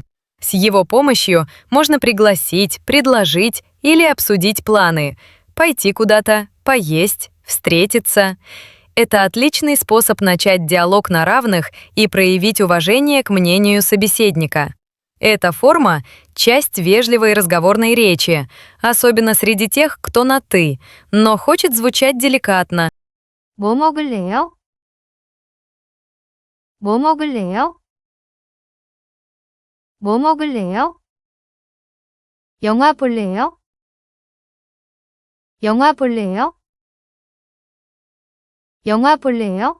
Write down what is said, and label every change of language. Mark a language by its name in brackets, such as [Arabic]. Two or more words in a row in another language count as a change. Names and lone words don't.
[Russian] С его помощью можно пригласить, предложить или обсудить планы, пойти куда-то, поесть, встретиться. Это отличный способ начать диалог на равных и проявить уважение к мнению собеседника. Эта форма — часть вежливой разговорной речи, особенно среди тех, кто на «ты», но хочет звучать деликатно. [Korean] 뭐 먹을래요? 뭐 먹을래요? 뭐 먹을래요? 영화 볼래요? 영화 볼래요? 영화 볼래요?